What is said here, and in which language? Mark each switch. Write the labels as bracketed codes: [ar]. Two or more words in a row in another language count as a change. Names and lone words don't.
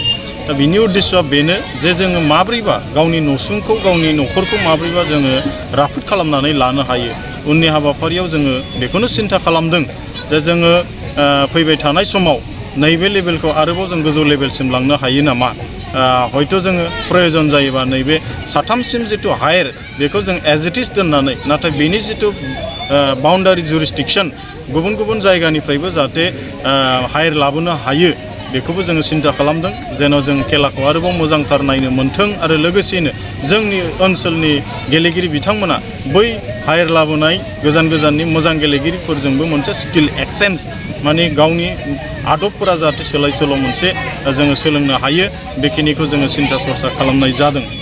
[brx] दा बिनि उद्देश्यआ बेनो जे जोङो माब्रैबा गावनि नसुंखौ गावनि न'खरखौ माब्रैबा जोङो राफोद खालामनानै लानो हायो। उननि हाबाफारियाव जोङो बेखौनो सिन्था खालामदों जे जोङो फैबाय थानाय समाव नैबे लेभेलखौ आरोबाव जों गोजौ लेभेलसिम लांनो हायो नामा। हयथ' जोङो प्रयोजन जायोबा नैबे 3सिम जिथु हायेर बेखौ जों [en] as it is [brx] दोननानै नाथाय बेनि जिथु [en] boundary jurisdiction [brx] गुबुन गुबुन जायगानिफ्रायबो जाहाथे हायेर लाबोनो हायो बेखौबो जोङो सिन्था खालामदों जेन' जों खेलाखौ आरोबाव मोजांथार नायनो मोन्थों आरो लोगोसेनो जोंनि ओनसोलनि गेलेगिरि बिथांमोना बै हायेर लाबोनाय गोजाननि मोजां गेलेगिरिफोरजोंबो मोनसे [en] skill exchange [brx] गावनि आदबफोरा जाहाथे सोलाय सोल' मोनसे जोङो सोलोंनो हायो बेखिनिखौ जोङो सिन्था सरसा खालामनाय जादों।